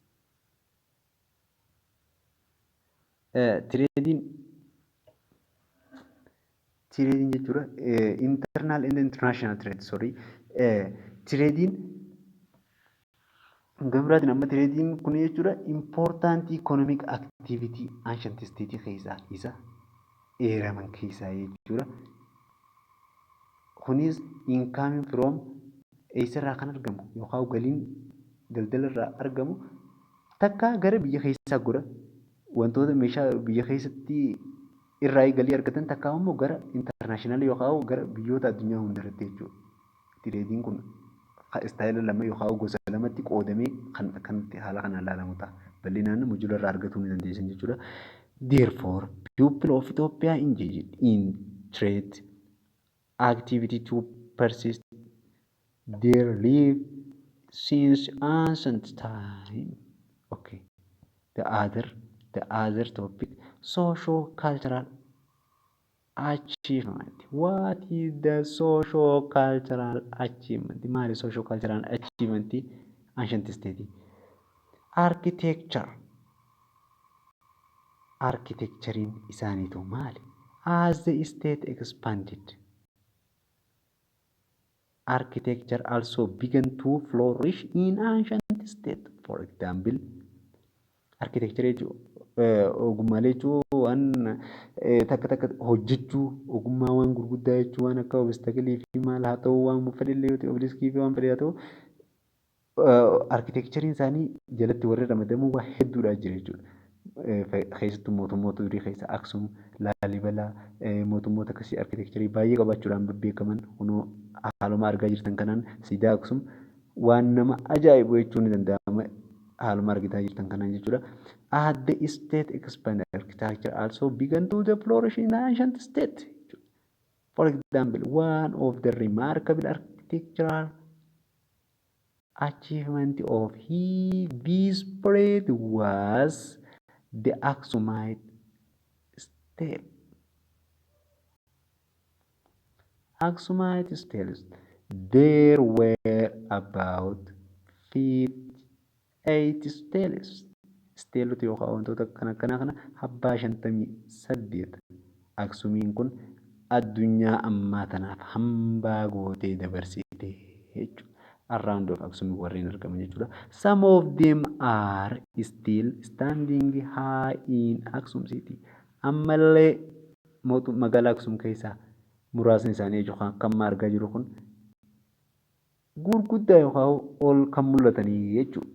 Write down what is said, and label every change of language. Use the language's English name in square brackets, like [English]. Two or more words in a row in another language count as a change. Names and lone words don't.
[English] Trading jechuudha internal and international trade. [Oromo] Trading gambraatiin amma trading kun jechuudha [English] important economic activity ancient state [Oromo] keessaa isa eeraman keessaa jechuudha. Kunis [English] income from [Oromo] eessarraa kan argamu yookaan galiin daldalarraa argamu takka gara biyya keessaa godha wantoota meeshaa biyya keessatti irraa galii argatan takka immoo gara international yookaan gara biyyoota addunyaa hundarratti jechuudha. Trading kun istaayila lama yookaan gosa lamatti qoodamee kan haala kanaan ilaalamu ta'a. Bal'inaan mujularraa argatuu ni dandeessan jechuudha. [English] Therefore, people of Ethiopia engaged in trade activity to persist their life since ancient time. Okay. The other topic, socio-cultural achievement. What is the socio-cultural achievement? Maali socio-cultural achievement ancient state? Architecture. [Oromo] Architecturein isaaniitu maali? [English] As the state expanded, architecture also began to flourish in ancient state. [Oromo] For example, architecture ogummaalee jechuun waan takka hojjechuu ogummaa waan gurguddaa jechuun waan akka obstacle fi maal haa ta'u waan fedhillee obliskii fi waan fedhe haa ta'u architecturein isaanii jalatti warri ramadamu waa hedduudha jira jechuudha. Keessattuu mootummoota durii keessa Aksum, Laalibalaa mootummoota akkasii architecturii baay'ee qabaachuudhaan beekaman kunoo haaluma argaa jirtan kanaan siidaa Aksum waan nama ajaa'ibu jechuun ni danda'ama. Haaluma argitaa jirtan kanaan jechuudha. [English] At the state expanded, architecture also began to flourish in ancient state. For example, one of the remarkable architectural achievement of this period was the Aksumite stele. Aksumite steles. There were about 58 steles. [Oromo] Steelota yookaan wantoota kana habbaa 58. Aksumiin kun addunyaa ammaa tanaaf hambaa gootee dabarsite jechuudha. [English] Around of [Oromo] Aksum warreen argaman jechuudha. [English] Some of them are still standing high in Aksum city. [Oromo] Ammallee magaalaa Aksum keessaa muraasni isaanii yookaan kan argaa jiru kun gurguddaa yookaan ol kan mul'atanii jechuudha.